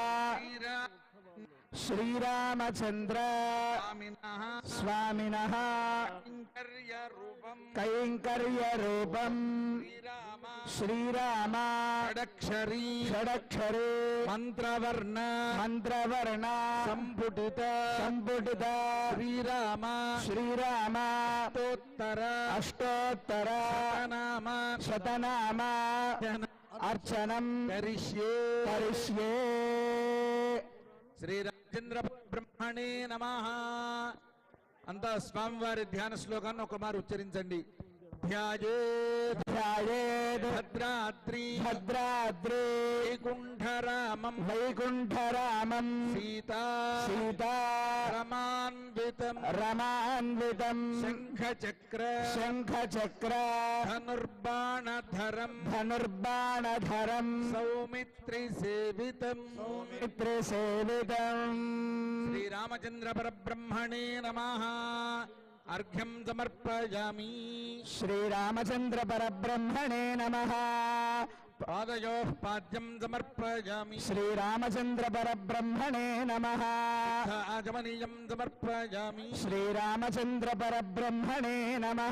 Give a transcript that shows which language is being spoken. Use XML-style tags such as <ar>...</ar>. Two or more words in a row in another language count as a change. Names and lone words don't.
<sa>श्रीरामचंद्र स्वामिनः कैंकर्यरूपं श्रीराम षडक्षरी मंत्रवर्ण संपुटित श्रीराम अष्टोत्तर शतनाम अर्चनं करिष्ये శ్రీరామచంద్ర బ్రహ్మణే నమః.</sa> <te>అంతా స్వామివారి ధ్యాన శ్లోకాన్ని ఒక మారు ఉచ్చరించండి.</te> <sa>ధ్యాయేత్ భద్రాద్రి వైకుంఠరామం సీతా రమాన్వితం శంఖచక్ర ధనుర్బాణధరం సౌమిత్రి సేవితం శ్రీరామచంద్ర పరబ్రహ్మణే నమః. अर्घ्यं समर्पयामि. श्रीरामचंद्र परब्रह्मणे नमः. पादयोः पाद्यं समर्पयामि. श्रीरामचंद्र परब्रह्मणे नमः. आचमनीयं समर्पयामि. श्रीरामचंद्र परब्रह्मणे नमः.</sa>